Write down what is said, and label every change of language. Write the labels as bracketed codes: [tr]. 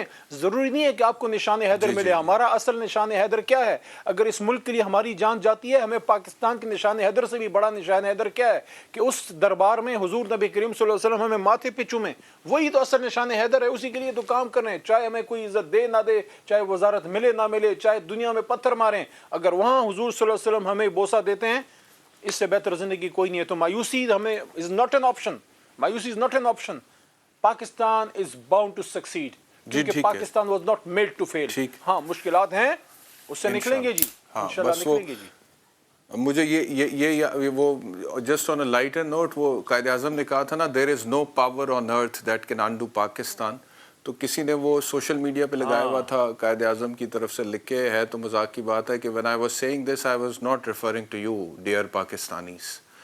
[ur] دیکھیں ضروری نہیں ہے کہ آپ کو نشان حیدر ملے. ہمارا اصل نشان حیدر کیا ہے؟ اگر اس ملک کے لیے ہماری جان جاتی ہے, ہمیں پاکستان کے نشان حیدر سے بھی بڑا نشان حیدر کیا ہے کہ اس دربار میں حضور نبی کریم صلی اللہ علیہ وسلم ہمیں ماتھے پہ چومیں. وہی تو اصل نشان حیدر ہے. اسی کے لیے تو کام کر رہے ہیں, چاہے ہمیں کوئی عزت دے نہ دے, چاہے وزارت ملے نہ ملے, چاہے دنیا میں پتھر ماریں, اگر وہاں حضور صلی اللہ علیہ وسلم ہمیں بوسہ دیتے ہیں, اس سے بہتر زندگی کوئی نہیں ہے. تو مایوسی ہمیں [en] is not an option. [ur] مایوسی [en] is not an option. Pakistan is bound to succeed. [ur] کیونکہ [en] Pakistan was not made to fail. [ur] ہاں مشکلات ہیں, اس سے نکلیں گے جی, انشاءاللہ نکلیں گے جی. مجھے یہ وہ [en] just on a lighter note, [ur] وہ قائد اعظم نے کہا تھا نا, [en] There is no power on earth that can undo Pakistan. [ur] تو کسی نے وہ سوشل میڈیا پہ لگایا ہوا تھا قائد اعظم کی طرف سے لکھ کے, ہے تو مذاق کی بات ہے کہ [en] when I was saying this I was not referring to you dear Pakistanis.